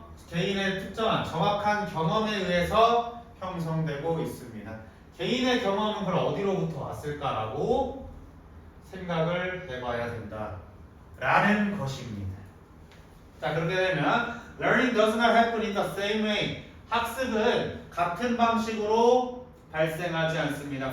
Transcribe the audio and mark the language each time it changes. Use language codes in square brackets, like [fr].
[ko] 개인의 특정한 정확한 경험에 의해서 형성되고 있습니다. 개인의 경험은 그럼 어디로부터 왔을까라고 생각을 해봐야 된다라는 것입니다. 자, 그렇게 되면 [en] learning does not happen in the same way. [ko] 학습은 같은 방식으로 발생하지 않습니다.